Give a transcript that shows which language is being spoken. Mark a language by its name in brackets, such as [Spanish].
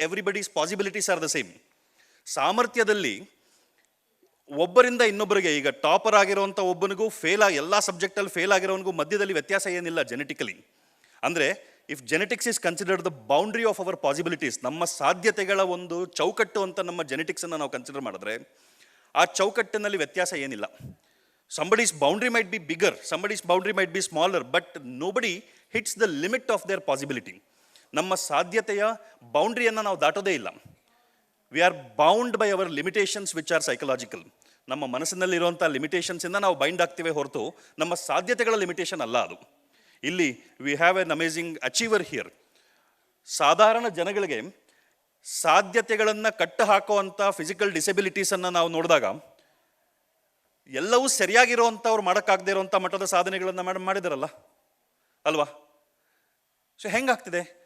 [English] Everybody's possibilities are the same. [Kannada] ಸಾಮರ್ಥ್ಯದಲ್ಲಿ ಒಬ್ಬರಿಂದ ಇನ್ನೊಬ್ಬರಿಗೆ, ಈಗ ಟಾಪರ್ ಆಗಿರೋವಂಥ ಒಬ್ಬನಿಗೂ ಎಲ್ಲ ಸಬ್ಜೆಕ್ಟಲ್ಲಿ ಫೇಲ್ ಆಗಿರೋನಿಗೂ ಮಧ್ಯದಲ್ಲಿ ವ್ಯತ್ಯಾಸ ಏನಿಲ್ಲ ಜೆನೆಟಿಕಲಿ. ಅಂದರೆ [English] if genetics is considered the boundary of our possibilities, [Kannada] ನಮ್ಮ ಸಾಧ್ಯತೆಗಳ ಒಂದು ಚೌಕಟ್ಟು ಅಂತ ನಮ್ಮ ಜೆನೆಟಿಕ್ಸನ್ನು ನಾವು ಕನ್ಸಿಡರ್ ಮಾಡಿದ್ರೆ ಆ ಚೌಕಟ್ಟಿನಲ್ಲಿ ವ್ಯತ್ಯಾಸ ಏನಿಲ್ಲ. [English] somebody's boundary might be bigger, somebody's boundary might be smaller, but nobody hits the limit of their possibility. [Kannada] ನಮ್ಮ ಸಾಧ್ಯತೆಯ ಬೌಂಡ್ರಿಯನ್ನು ನಾವು ದಾಟೋದೇ ಇಲ್ಲ. [English] We are bound by our limitations which are psychological. [Kannada] ನಮ್ಮ ಮನಸ್ಸಿನಲ್ಲಿರುವಂಥ ಲಿಮಿಟೇಷನ್ಸಿಂದ ನಾವು ಬೈಂಡ್ ಆಗ್ತೀವಿ ಹೊರತು ನಮ್ಮ ಸಾಧ್ಯತೆಗಳ ಲಿಮಿಟೇಷನ್ ಅಲ್ಲ ಅದು. ಇಲ್ಲಿ [English] We have an amazing achiever here. [Kannada] ಸಾಧಾರಣ ಜನಗಳಿಗೆ ಸಾಧ್ಯತೆಗಳನ್ನು ಕಟ್ಟು ಹಾಕುವಂಥ ಫಿಸಿಕಲ್ ಡಿಸೆಬಿಲಿಟೀಸನ್ನು ನಾವು ನೋಡಿದಾಗ ಎಲ್ಲವೂ ಸರಿಯಾಗಿರೋವಂಥವ್ರು ಮಾಡೋಕ್ಕಾಗದೇ ಇರೋವಂಥ ಮಟ್ಟದ ಸಾಧನೆಗಳನ್ನು ಮಾಡಿದಾರಲ್ಲ ಅಲ್ವಾ? ಸೊ ಹೆಂಗಾಗ್ತಿದೆ?